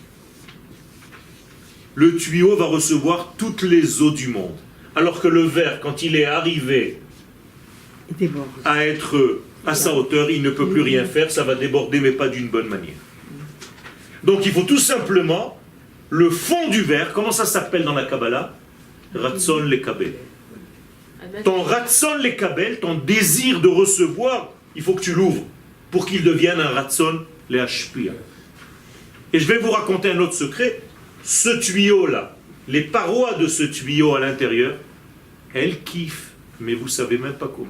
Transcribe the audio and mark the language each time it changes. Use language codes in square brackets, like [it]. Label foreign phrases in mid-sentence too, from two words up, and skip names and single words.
[fr] Le tuyau va recevoir toutes les eaux du monde. Alors que le verre, quand il est arrivé à être à sa hauteur, il ne peut plus rien faire, ça va déborder, mais pas d'une bonne manière. Donc il faut tout simplement le fond du verre. Comment ça s'appelle dans la Kabbalah? [he] רצון לקבל. [fr] Ton [he] רצון לקבל, [fr] ton désir de recevoir, il faut que tu l'ouvres pour qu'il devienne un [he] רצון להשפיע. [fr] Et je vais vous raconter un autre secret. Ce tuyau-là, les parois de ce tuyau à l'intérieur, elles kiffent, mais vous savez même pas comment.